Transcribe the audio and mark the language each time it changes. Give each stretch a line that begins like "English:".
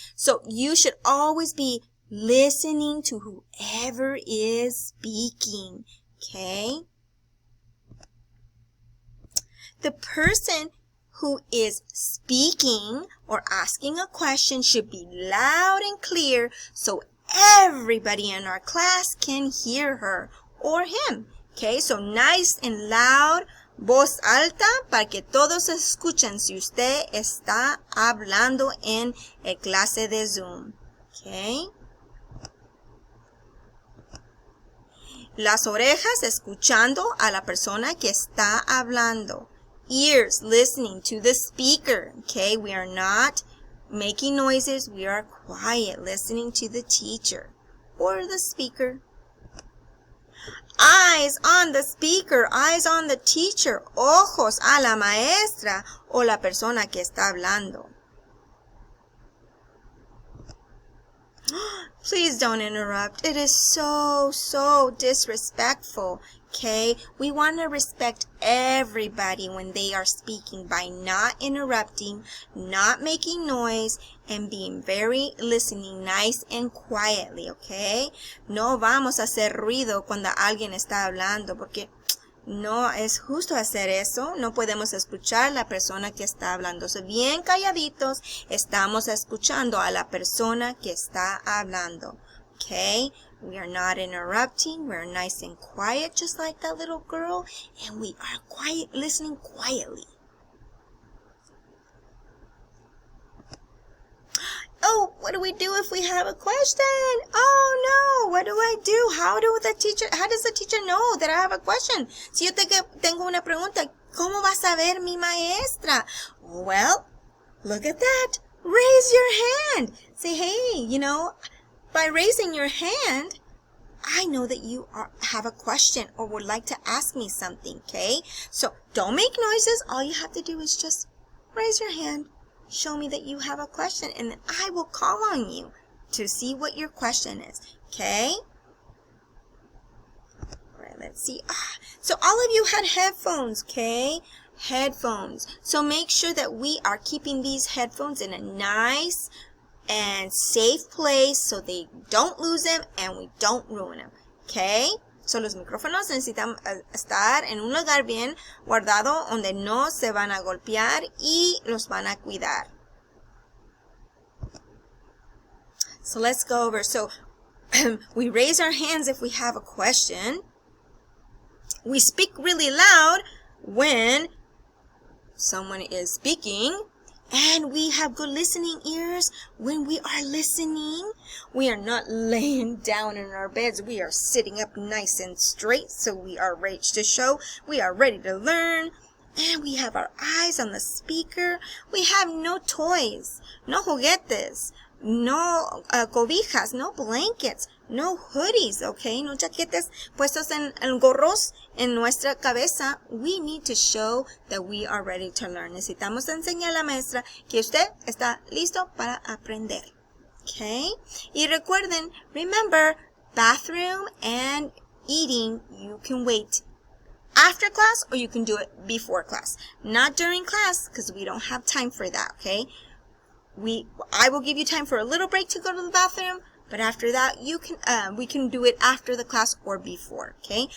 English: So you should always be listening to whoever is speaking, okay? The person who is speaking or asking a question should be loud and clear so everybody in our class can hear her or him, okay?
Spanish: So nice and loud, voz alta para que todos escuchen si usted está hablando en el clase de Zoom, okay? Las orejas escuchando a la persona que está hablando.
English: Ears listening to the speaker. Okay, we are not making noises. We are quiet, listening to the teacher or the speaker. Eyes on the speaker, eyes on the teacher.
Spanish: Ojos a la maestra o la persona que está hablando.
English: Please don't interrupt. It is so disrespectful, okay? We want to respect everybody when they are speaking by not interrupting, not making noise, and being very listening nice and quietly, okay?
Spanish: No vamos a hacer ruido cuando alguien está hablando porque no es justo hacer eso. No podemos escuchar a la persona que está hablando. So, bien calladitos, estamos escuchando a la persona que está hablando.
English: Okay? We are not interrupting. We're nice and quiet, just like that little girl. And we are quiet, listening quietly. Oh, what do we do if we have a question? Oh, no. What do I do? How does the teacher know that I have a question?
Spanish: Si yo tengo una pregunta, ¿cómo va a saber mi maestra?
English: Well, look at that. Raise your hand. Say, hey, by raising your hand, I know that you have a question or would like to ask me something, okay? So don't make noises. All you have to do is just raise your hand. Show me that you have a question, and then I will call on you to see what your question is, okay? All right, let's see. So all of you had headphones, okay? Headphones. So make sure that we are keeping these headphones in a nice and safe place so they don't lose them and we don't ruin them, okay?
Spanish: So los micrófonos necesitan estar en un lugar bien guardado donde no se van a golpear y los van a cuidar.
English: So let's go over. So we raise our hands if we have a question. We speak really loud when someone is speaking. And we have good listening ears when we are listening. We are not laying down in our beds. We are sitting up nice and straight, so we are ready to show. We are ready to learn. And we have our eyes on the speaker. We have no toys, no juguetes, no cobijas, no blankets, no hoodies, okay?
Spanish: No chaquetes puestos en gorros en nuestra cabeza.
English: We need to show that we are ready to learn.
Spanish: Necesitamos enseñar a la maestra que usted está listo para aprender, okay?
English: Y recuerden, remember, bathroom and eating, you can wait after class or you can do it before class. Not during class because we don't have time for that, okay? I will give you time for a little break to go to the bathroom, but after that, we can do it after the class or before, okay?